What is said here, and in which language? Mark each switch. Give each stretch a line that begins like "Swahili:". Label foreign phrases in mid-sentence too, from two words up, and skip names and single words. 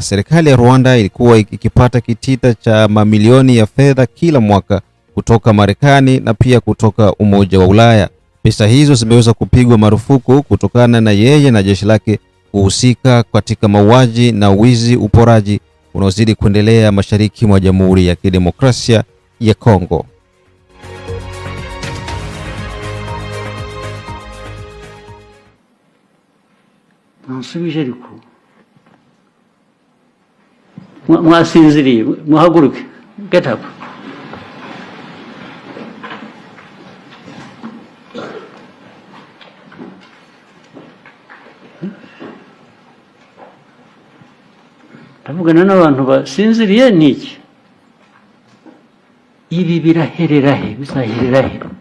Swahili: Serikali ya Rwanda ilikuwa ikipata kitita cha mamilioni ya fedha kila mwaka kutoka Marekani na pia kutoka Umoja wa Ulaya. Pesa hizo zimeweza kupigwa marufuku kutokana na yeye na jeshi lake kuhusika katika mauaji na wizi, uporaji unaozidi kuendelea mashariki mwa Jamhuri ya Kidemokrasia ya Kongo.
Kinyarwanda: Nansubije ariko mwasinziriye, muhaguruke,
English: get up.
Kinyarwanda: Ndavugana n'abantu basinziriye niki? Ibi biraherera he? Bizaherera he?